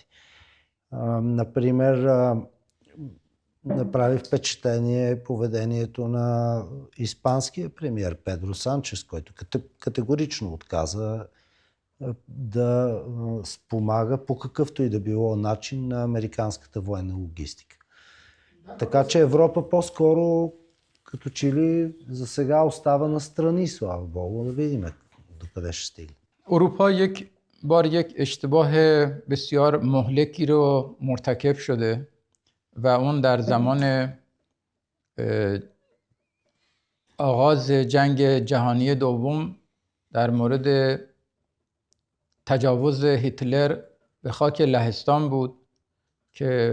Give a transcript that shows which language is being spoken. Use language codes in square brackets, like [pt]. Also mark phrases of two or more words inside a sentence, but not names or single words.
[bg] Например, направи впечатление поведението на испанския премиер Педро Санчес, който категорично отказа да спомага по какъвто и да било начин на американската военна логистика. Така че Европа по-скоро като че ли за сега остава настрани, слава Богу, да видим докъде ще стигне. [fa] اروپا یک بار یک اشتباه بسیار مهلکی رو مرتکب شده و اون در زمان آغاز جنگ جهانی دوم در مورد تجاوز هیتلر به خاک لهستان بود که